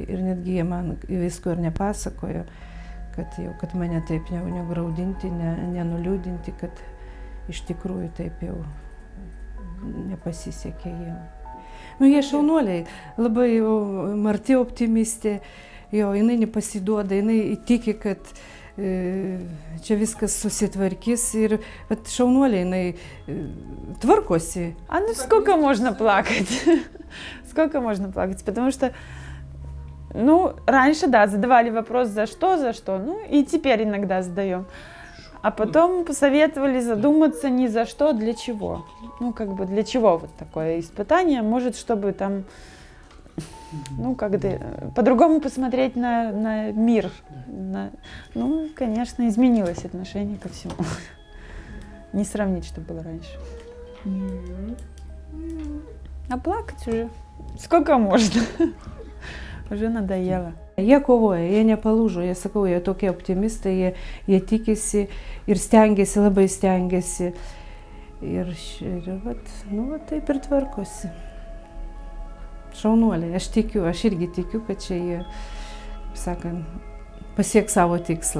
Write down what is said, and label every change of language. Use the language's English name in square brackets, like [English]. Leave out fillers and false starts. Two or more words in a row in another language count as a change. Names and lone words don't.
[Lithuanian] Ir netgi jie man visko ir nepasakojo, kad mane taip negraudinti, nenuliūdinti, kad iš tikrųjų taip jau nepasisekė jiem. Nu, jie šaunuoliai, labai marti optimistė, jo, jinai nepasiduoda, jinai tiki, kad čia viskas susitvarkys ir šaunuoliai, jinai tvarkosi. [Russian] А ну сколько можно плакать? Сколько можно плакать? Потому что, ну, раньше, да, задавали вопрос, за что, ну, и теперь иногда задаем. А потом посоветовали задуматься не за что, для чего. Ну, как бы для чего вот такое испытание? Может, чтобы там, ну, как-то по-другому посмотреть на мир. Ну, конечно, изменилось отношение ко всему. Не сравнить, что было раньше. А плакать уже сколько можно? Уже надоело. [Lithuanian] Jie kovoja, jie nepalūžo, jie sakau, jie tokie optimistai, jie tikisi ir stengiasi, labai stengiasi. Ir vat, nu, vat taip ir tvarkosi. Šaunuoliai, aš tikiu, aš irgi tikiu, kad čia jie, sakant, pasieks savo tikslą.